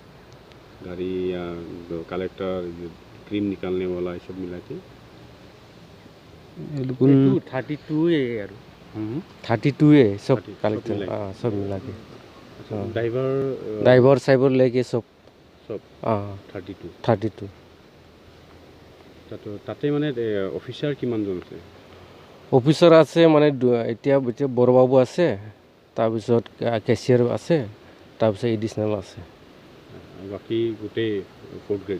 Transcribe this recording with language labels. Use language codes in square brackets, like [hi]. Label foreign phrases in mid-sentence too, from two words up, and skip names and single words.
[hi] गाड़ी या कलेक्टर, क्रीम निकालने वाला, ये सब मिला के 32 है यार। 32 है सब कलेक्टर सब मिला के। ड्राइवर साइबर लेके सब [as] 32। তাতে মানে অফিচাৰ কিমানজন আছে? অফিচাৰ আছে মানে এতিয়া বড়বাবু আছে, তাৰপিছত কেচিয়াৰ আছে, তাৰপিছত এডিচনেল আছে। বাকী গোটেই 4th গ্ৰেড?